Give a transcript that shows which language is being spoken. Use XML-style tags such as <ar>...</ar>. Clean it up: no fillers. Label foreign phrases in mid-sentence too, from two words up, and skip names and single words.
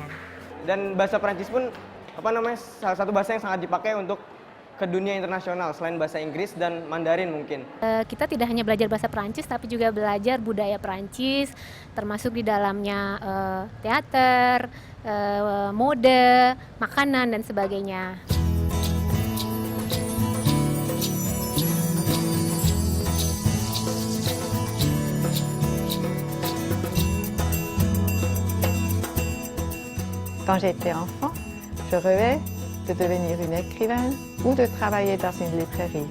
<id>Dan bahasa Prancis pun salah satu bahasa yang sangat dipakai untuk ke dunia internasional selain bahasa Inggris dan Mandarin mungkin. Kita tidak hanya belajar bahasa Prancis tapi juga belajar budaya Prancis, termasuk di dalamnya teater, mode, makanan dan sebagainya.</id> <fr>Quand j'étais enfant, je rêvais de devenir une écrivaine ou de travailler dans une librairie.</fr>